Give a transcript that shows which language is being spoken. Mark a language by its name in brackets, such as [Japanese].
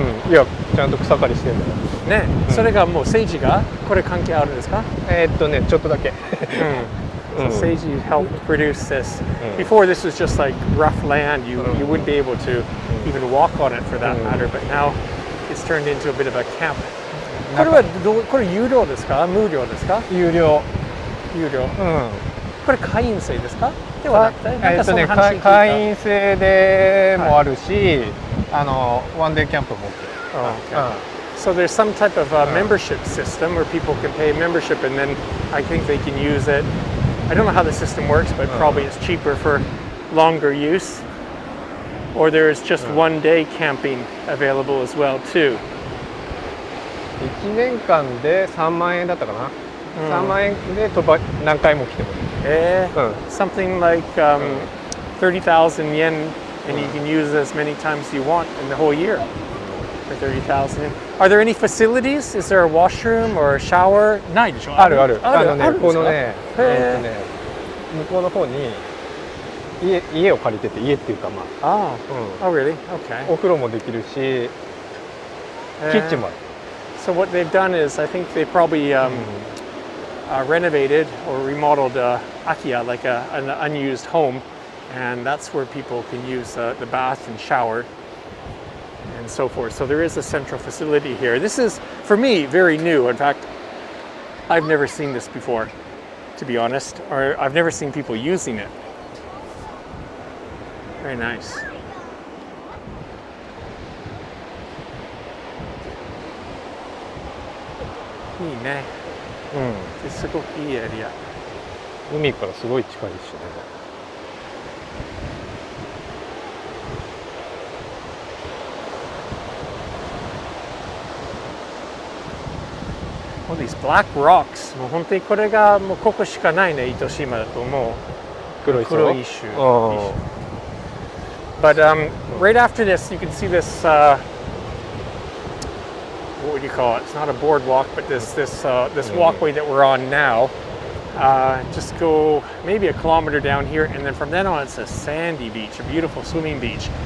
[Japanese] いや、ちゃんと草刈りしてるんだよ。ね、それがもう政治がこれ関係あるんですか？ちょっとだけ。 [English] So Seiji helped produce this. Before this was just like rough land. You wouldn't be able to even walk on it for that matter. But now it's turned into a bit of a camp. [Japanese] これはこれ有料ですか？無料ですか？有料。有料。これ会員制ですか？ではなくて、なんかその話聞いた。会員制でもあるし、ワンデーキャンプも [English] So there's some type of membership system where people can pay a membership and then I think they can use it. I don't know how the system works, but probably it's cheaper for longer use. Or there's just one day camping available as well too. [Japanese] 1年間で3万円だったかな。3万円で何回も来てもいい。 [English] Something like 30,000 yen and you can use it as many times as you want in the whole year. For 30,000. Are there any facilities? Is there a washroom or a shower? [Japanese] ないでしょ？ある。このね、向こうの方に家を借りてて、家っていうかまあ。 [English] Oh, really? Okay. [Japanese] お風呂もできるし、キッチンもある。 [English] So what they've done is, I think they probably renovated or remodeled Akiya, like an unused home, and that's where people can use the bath and shower. And so forth. So there is a central facility here. This is, for me, very new. In fact, I've never seen this before, to be honest, or I've never seen people using it. Very nice. Nice,ね。 [Japanese] すごくいいエリア。海からすごい近いですよね。 [English] All these black rocks. [Japanese] もう本当にこれがもうここしかないね、糸島だと思う。黒石。 [English] But right after this, you can see this. What would you call it? It's not a boardwalk, but this walkway that we're on now. Just go maybe a kilometer down here, and then from then on, it's a sandy beach, a beautiful swimming beach.